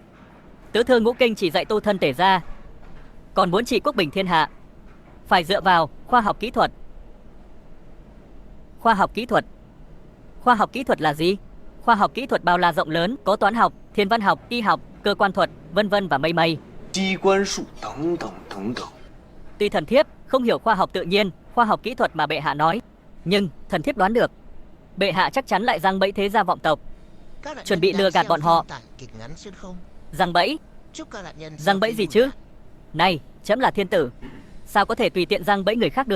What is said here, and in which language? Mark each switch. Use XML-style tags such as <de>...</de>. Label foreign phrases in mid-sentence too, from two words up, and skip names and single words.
<vi>Tứ thư ngũ kinh chỉ dạy tu thân tể gia, còn muốn trị quốc bình thiên hạ, phải dựa vào khoa học kỹ thuật. Khoa học kỹ thuật? Khoa học kỹ thuật là gì? Khoa học kỹ thuật bao la rộng lớn, có toán học, thiên văn học, y học, cơ quan thuật, vân vân và mây mây.</vi> <zh>机关术等等等等。</zh> <vi>Tuy thần thiếp không hiểu khoa học tự nhiên, khoa học kỹ thuật mà bệ hạ nói, nhưng thần thiếp đoán được bệ hạ chắc chắn lại giăng bẫy thế gia vọng tộc, chuẩn bị lừa gạt bọn họ. Giăng bẫy? Giăng bẫy gì chứ? Này, chấm là thiên tử, sao có thể tùy tiện giăng bẫy người khác được?</vi>